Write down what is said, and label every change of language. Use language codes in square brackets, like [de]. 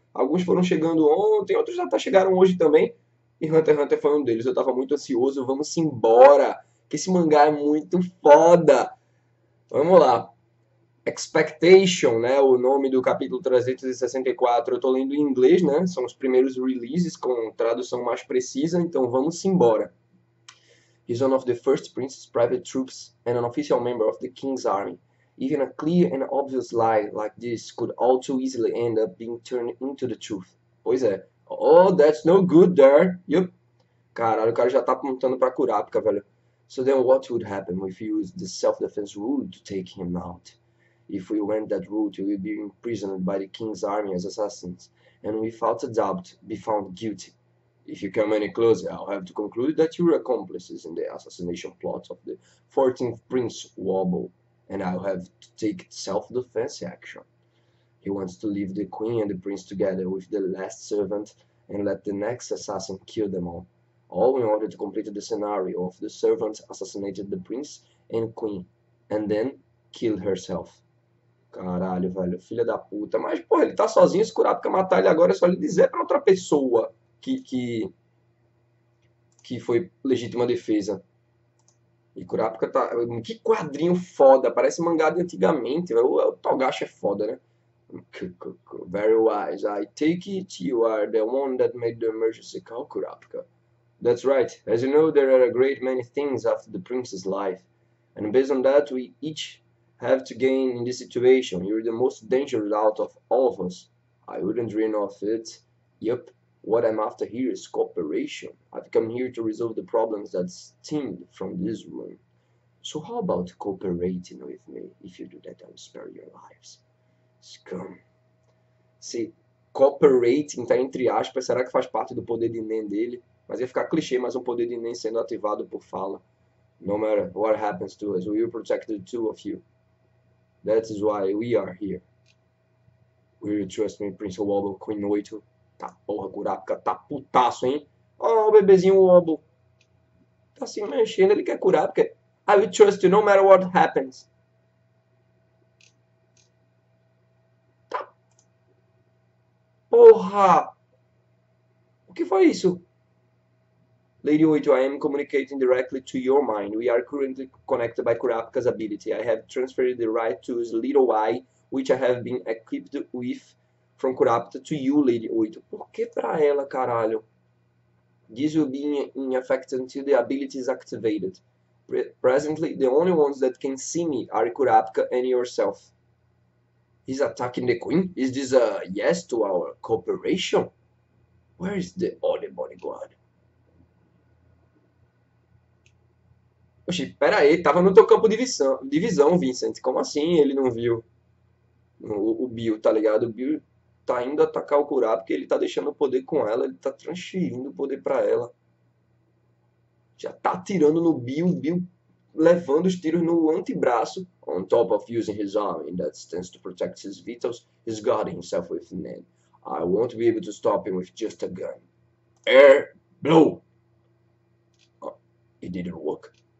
[pt] Alguns foram chegando ontem, outros já chegaram hoje também. E Hunter x Hunter foi um deles. Eu tava muito ansioso, vamos embora, que esse mangá é muito foda. Vamos lá. Expectation, né, o nome do capítulo 364, eu estou lendo em inglês, né, são os primeiros releases com tradução mais precisa, então vamos embora. [en] He's one of the first prince's private troops and an official member of the king's army. Even a clear and obvious lie like this could all too easily end up being turned into the truth. [pt] Pois é. [en] Oh, that's no good there. Yup. [pt] Caralho, o cara já tá apontando pra Kurapika, velho. [en] So then what would happen if you used the self-defense rule to take him out? If we went that route, we would be imprisoned by the king's army as assassins, and without a doubt be found guilty. If you come any closer, I'll have to conclude that you're accomplices in the assassination plot of the 14th Prince Wobble, and I'll have to take self-defense action. He wants to leave the queen and the prince together with the last servant and let the next assassin kill them all in order to complete the scenario of the servant assassinated the prince and queen, and then killed herself. [pt] Caralho, velho, filha da puta. Mas, porra, ele tá sozinho, se Kurapika matar ele agora é só ele dizer pra outra pessoa que foi legítima defesa. E Kurapika tá... Que quadrinho foda, parece mangá de antigamente, velho. O Togashi é foda, né? [en] Very wise. I take it you are the one that made the emergency call, Kurapika. That's right. As you know, there are a great many things after the prince's life. And based on that, we each have to gain in this situation. You're the most dangerous out of all of us. I wouldn't dream of it. Yup, what I'm after here is cooperation. I've come here to resolve the problems that stemmed from this room. So how about cooperating with me? If you do that, I'll spare your lives. [pt] Scum. Se cooperating tá entre aspas, será que faz parte do poder de Nen dele? Mas ia ficar clichê, mas um poder de Nen sendo ativado por fala. [en] No matter what happens to us, we will protect the two of you. That is why we are here. Will you trust me, Prince Wobble, Queen 8? [pt] Tá porra, Kurapika tá putaço, hein? Ó, o bebezinho Wobble. Tá se mexendo, ele quer Kurapika. [en] I will trust you no matter what happens. [pt] Tá. Porra! O que foi isso? [en] Lady 8, I am communicating directly to your mind. We are currently connected by Kurapika's ability. I have transferred the right to his little eye, which I have been equipped with from Kurapika to you, Lady 8. [pt] Por que pra ela, caralho? [en] This will be in effect until the ability is activated. Presently, the only ones that can see me are Kurapika and yourself. He's attacking the queen? Is this a yes to our cooperation? Where is the other bodyguard? [pt] Oxi, pera aí, tava no teu campo de visão, Vincent. Como assim ele não viu o Bill, tá ligado? O Bill tá indo atacar o Kurapika porque ele tá deixando o poder com ela, ele tá transferindo o poder pra ela. Já tá atirando no Bill, Bill levando os tiros no antebraço. [en] On top of using his arm in that stance to protect his vitals, he's guarding himself with Nen. I won't be able to stop him with just a gun. Air, blow! Oh, it didn't work.